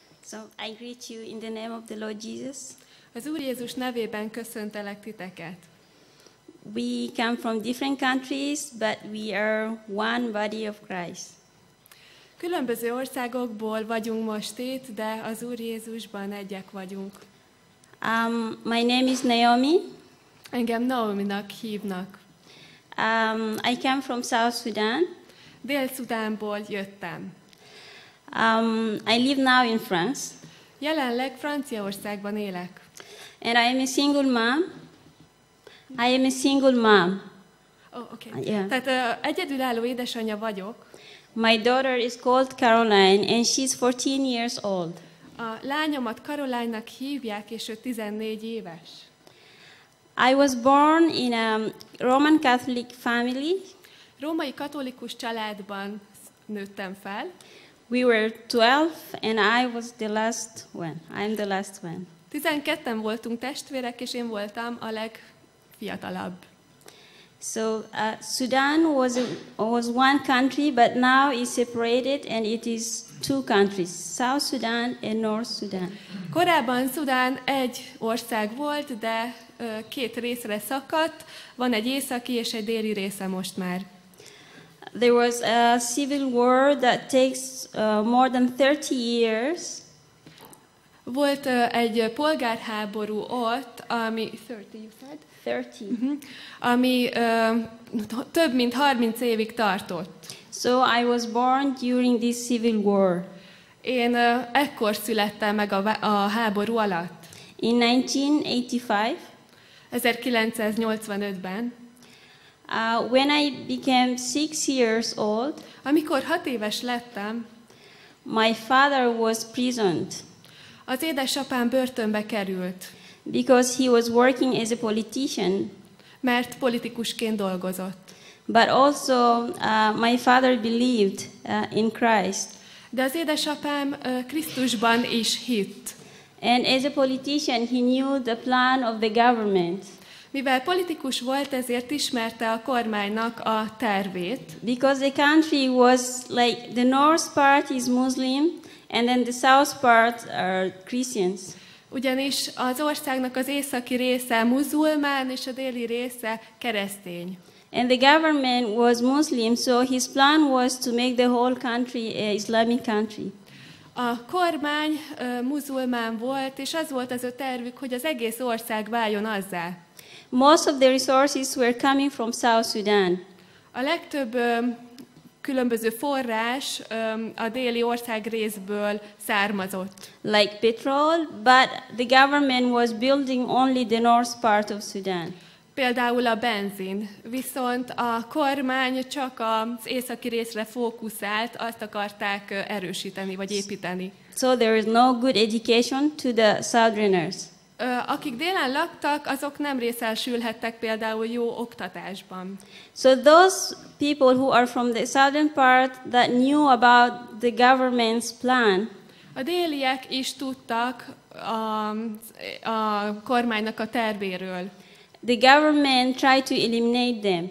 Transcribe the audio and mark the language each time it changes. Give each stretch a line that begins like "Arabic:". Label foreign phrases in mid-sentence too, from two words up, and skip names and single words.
English: So I greet you in the name of the Lord Jesus.
Hungarian: Az Úr Jézus nevében köszöntelek titeket.
English: We come from different countries, but we are one body of Christ.
Hungarian: Különböző országokból vagyunk most itt, de az Úr Jézusban egyek vagyunk.
English: My name is Naomi.
Hungarian: Engem Naominak hívnak.
English: I come from South Sudan.
Hungarian: Dél-Szudánból jöttem.
English: I live now in France.
Hungarian: Jelenleg Franciaországban élek.
English: And I am a single mom. I am a single mom. Oh, okay. Yeah.
Hungarian: Tehát egyedülálló édesanyja vagyok.
English: My daughter is called Caroline, and she's 14 years old.
Hungarian: A lányomat Caroline-nak hívják, és ő 14 éves.
English: I was born in a Roman Catholic family.
Hungarian: Római katolikus családban nőttem fel.
English: We were 12, and I was the last one. I'm the last one.
Hungarian: 12-en voltunk testvérek, és én voltam a legfiatalabb.
English: So Sudan was one country, but now it's separated, and it is two countries: South Sudan and North Sudan.
Hungarian: Korábban Szudán egy ország volt, de két részre szakadt. Van egy északi és egy déli része most már.
English: There was a civil war that takes more than 30 years.
Hungarian: Volt egy polgárháború ott, ami 30,
English: you said? 30.
Hungarian: Ami több mint 30 évig tartott.
English: So I was born during this civil war.
Hungarian: Én ekkor születtem meg a háború alatt.
English: In 1985.
Hungarian: 1985-ben.
English: When I became 6 years old,
Hungarian: amikor 6 éves lettem,
English: my father was imprisoned.
Hungarian: Az édesapám börtönbe került.
English: Because he was working as a politician.
Hungarian: Mert politikusként dolgozott.
English: But also my father believed in Christ.
Hungarian: De az édesapám Krisztusban is hitt.
English: And as a politician, he knew the plan of the government.
Hungarian: Mivel politikus volt, ezért ismerte a kormánynak a tervét.
English: Because the country was like the north part is Muslim, and then the south part are Christians.
Hungarian: Ugyanis az országnak az északi része muzulmán, és a déli része keresztény.
English: And the government was Muslim, so his plan was to make the whole country an Islamic country.
Hungarian: A kormány muzulmán volt, és az volt az ő tervük, hogy az egész ország váljon azzá.
English: Most of the resources were coming from South Sudan.
Hungarian: A legtöbb különböző forrás a déli ország részből származott.
English: Like petrol, but the government was building only the north part of Sudan.
Hungarian: Például a benzin, viszont a kormány csak az északi részre fókuszált, azt akarták erősíteni vagy építeni.
English: So there is no good education to the southerners.
Hungarian: Akik délen laktak, azok nem részesülhettek például jó oktatásban.
English: So those people who are from the southern part that knew about the government's plan.
Hungarian: A déliek is tudtak a kormánynak a tervéről.
English: The government tried to eliminate them.